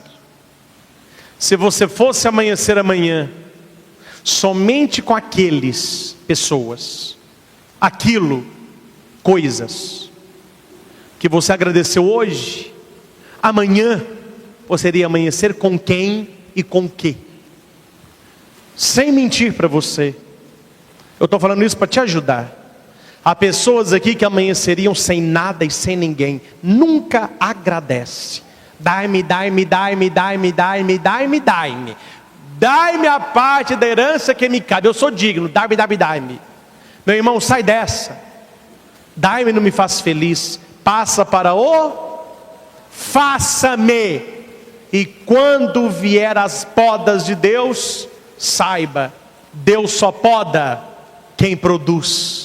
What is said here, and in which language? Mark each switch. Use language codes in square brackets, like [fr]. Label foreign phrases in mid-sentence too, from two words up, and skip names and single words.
[pt] Se você fosse amanhecer amanhã somente com aqueles, pessoas, aquilo, coisas que você agradeceu hoje, amanhã você iria amanhecer com quem e com o quê? Sem mentir para você, eu estou falando isso para te ajudar. Há pessoas aqui que amanheceriam sem nada e sem ninguém, nunca agradece. Dai-me, dai-me, dai-me, dai-me, dai-me, dai-me, dai-me. Dai-me a parte da herança que me cabe, eu sou digno, dai-me, dai-me, dai-me. Meu irmão, sai dessa. Dai-me não me faz feliz. Passa para o faça-me. E quando vier as podas de Deus, saiba, Deus só poda quem produz.